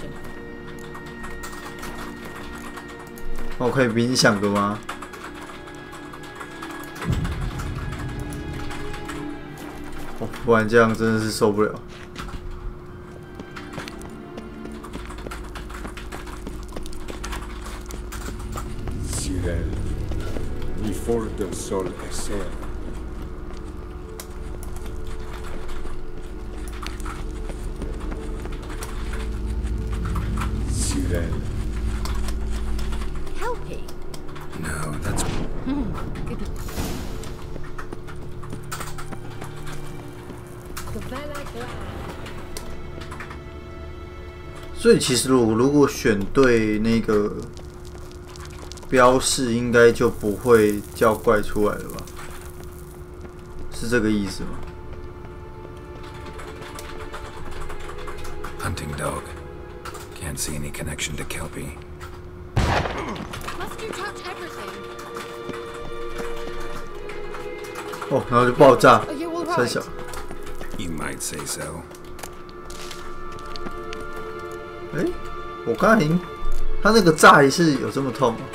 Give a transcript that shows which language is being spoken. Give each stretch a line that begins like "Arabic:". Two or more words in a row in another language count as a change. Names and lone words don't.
Chinese: 我可以冥想的吗？哦，不然这样真的是受不了。 Sirel, mi forte sol esser. Sirel.
English: No, that's... Gavella Glan.
Chinese: 所以其实我如果选对那个标示，应该就不会叫怪出来了吧？是这个意思吗
English: Hunting dog. Can't see any connection to Kelpie. Must you touch everything?
Chinese: 哦，然后就爆炸，
English: Are you all
Chinese: 三
English: right?
Chinese: 小。
English: You might say so.
Chinese: 哎，我刚才他那个炸一是有这么痛吗？